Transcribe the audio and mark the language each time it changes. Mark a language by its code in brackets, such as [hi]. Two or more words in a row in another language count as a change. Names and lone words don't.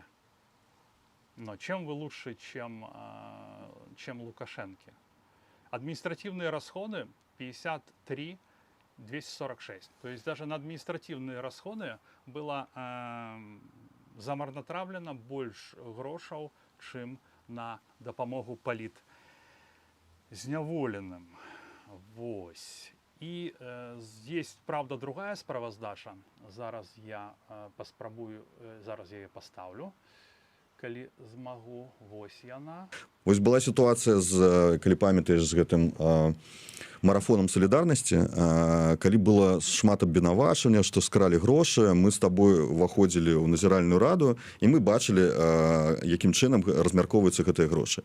[ru] Но чем вы лучше, чем Лукашенко? Административные расходы 53 246. То есть даже на административные расходы было замарнатравлена больше грошаў, чем на [be] дапамогу палітзняволеным. Вось. [ru] И есть, правда, другая справаздача. [be] Зараз я паспрабую, зараз я [ru] ее поставлю. [be] калі змагу. Вось яна. Вось была сітуацыя калі памятаеш з гэтым марафонам салідарнасці, калі было шмат абвінавачання, што скралі грошы, мы з табой уваходзілі ў назіральную раду і мы бачылі, якім чынам размяркоўваюцца гэтыя грошы.